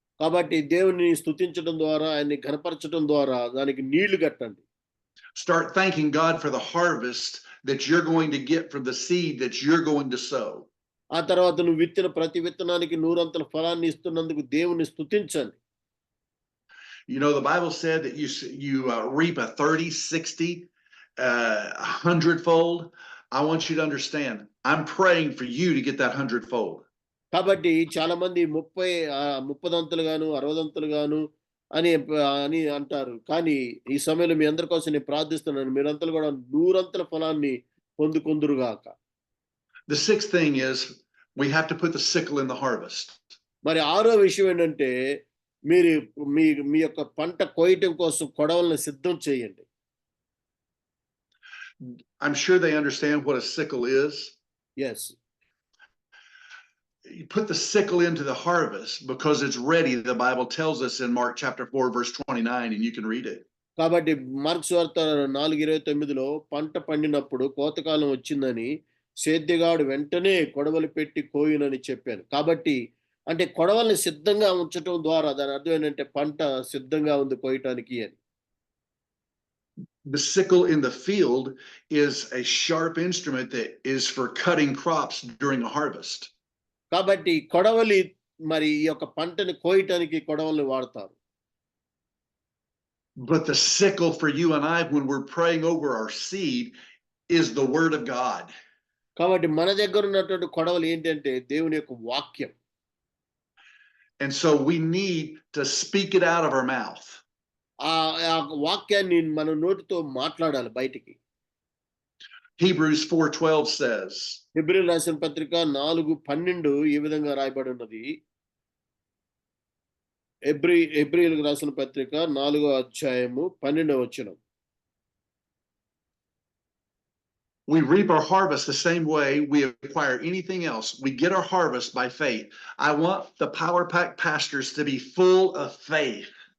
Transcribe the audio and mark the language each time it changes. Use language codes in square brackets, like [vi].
[te] కాబట్టి దేవుని స్తుతించడం ద్వారా, ఆయన్ని ఘనపరచడం ద్వారా దానికి నీళ్లు కట్టండి. [en] Start thanking God for the harvest that you're going to get from the seed that you're going to sow. [te] ఆ తర్వాత నువ్వు విత్తిన ప్రతి విత్తనానికి 100 ఫలాన్ని ఇస్తున్నందుకు దేవుని స్తుతించండి. [en] You know, the Bible said that you reap a 30, 60, 100-fold. I want you to understand, I'm praying for you to get that 100-fold. [te] కాబట్టి చాలా మంది 30 గాను 60 గాను అని అని అంటారు. కానీ ఈ సమయంలో మీ అందరి కోసం నేను ప్రార్థిస్తున్నాను. మీరంతా కూడా 100 ఫలాన్ని పొందుకొందురుగాక. [en] The sixth thing is we have to put the sickle in the harvest. [te] మరి ఆరో విషయం ఏంటంటే మీరు మీ యొక్క పంట కోయటం కోసం కొడవలను సిద్ధం చేయండి. [en] I'm sure they understand what a sickle is. Yes. You put the sickle into the harvest because it's ready. The Bible tells us in Mark chapter 4, verse 29, and you can read it. [te] కాబట్టి mark సువార్త 4:29లో పంట పండినప్పుడు కోతకాలం వచ్చిందని సేద్యగాడు వెంటనే కొడవలు పెట్టి కోయునని చెప్పాను. కాబట్టి అంటే కొడవల్ని సిద్ధంగా ఉంచటం ద్వారా దాని అర్థం ఏంటంటే పంట సిద్ధంగా ఉంది కోయటానికి అని. [en] The sickle in the field is a sharp instrument that is for cutting crops during a harvest. [te] కాబట్టి కొడవలి మరి ఈ యొక్క పంటని కోయటానికి కొడవల్ని వాడతారు. [en] But the sickle for you and I, when we're praying over our seed, is the word of God. [te] కాబట్టి మన దగ్గర ఉన్నటువంటి కొడవలు ఏంటంటే దేవుని యొక్క వాక్యం. [en] And so we need to speak it out of our mouth. [te] ఆ వాక్యాన్ని మన నోటితో మాట్లాడాలి బయటికి. [en] Hebrews 4:12 says, [te] హెబ్రీయులకు రాసిన పత్రిక 4:12 ఈ విధంగా రాయబడి ఉన్నది. హెబ్రీయులకు రాసిన పత్రిక 4వ అధ్యాయము 12వ వచనం. [en] We reap our harvest the same way we acquire anything else. We get our harvest by faith. I want the Power Pack pastors to be full of faith.